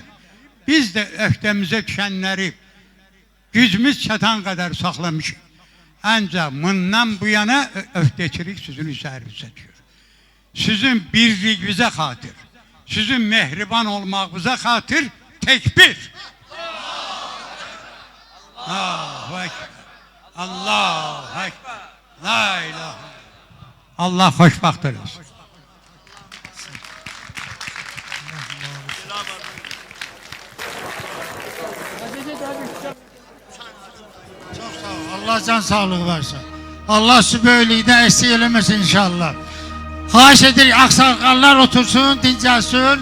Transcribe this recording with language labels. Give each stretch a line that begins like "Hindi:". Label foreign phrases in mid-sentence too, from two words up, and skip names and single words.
Azerbaijani: Biz de öhdəmizə düşənləri gücümüz çatan kadar saklamışıq. Ancaq bundan bu yana öhdəçilik sizin üzərinizə düşür. Sizin birliğinizə xatir, sizin mehriban olmağınıza xatir tekbir.
Arabic: الله أكبر. الله أكبر. لا إله.
Azerbaijani: Allah xoşbaxt eləsin. Çok sağ ol. Allah can sağlığı versin. Allah şu böylüğüne eksik eləməsin inşallah. Xahiş edir, aksakallar otursun, dincelsin.